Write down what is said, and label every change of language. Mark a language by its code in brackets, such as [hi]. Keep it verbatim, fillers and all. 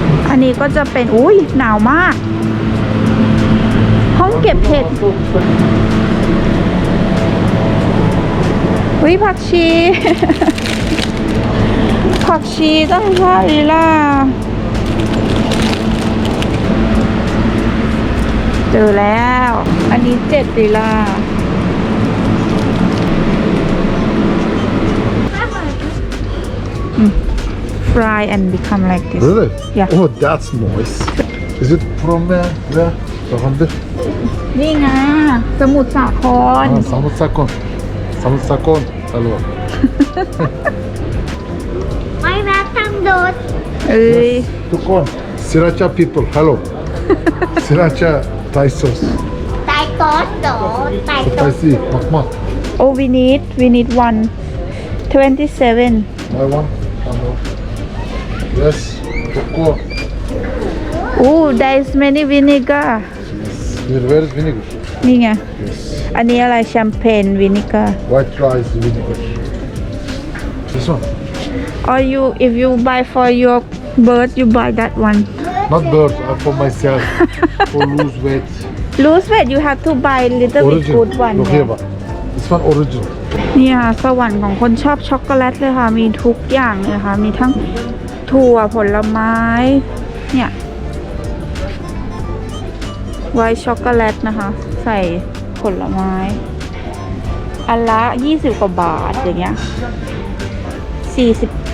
[th] อันนี้ก็จะเป็นอุ้ยหนาวมากห้องเก็บเห็ดอุ้ยผักชี ผักชีต้องห้าลีลาเจอแล้วอันนี้เจ็ดลีลา [en] Fry and become like this Really? Yeah Oh that's nice Is it from uh, where? From the [th] นี่ไงสมุทรสาคร ah, สมุทรสาครสมุทรสาครฮัลโหล ไม่รักทั้งโดด เอ้ย [en] ทุกคน Sriracha people hello Sriracha Thai sauce Thai sauce โดด Thai sauce [th] spicy มากมาก [en] Oh we need we need one twenty-seven I want hello Yes ทุกคน Oh there is many vinegar Where is vinegar [th] นี่ไง อันนี้อะไรแชมเปญวินิก้า [en] White rice vinegar This one Or you if you buy for your bird you buy that one Not bird uh, for myself For lose weight Lose weight you have to buy little bit Origin. good one Look here but This one origin [th] เนี่ยสวรรค์ของคนชอบช็อกโกแลตเลยค่ะมีทุกอย่างเลยค่ะมีทั้งถั่วผลไม้เนี่ยไวท์ช็อกโกแลตนะคะใส่ผลไม้อันละยี่สิบกว่าบาทอย่างเงี้ยสี่สิบ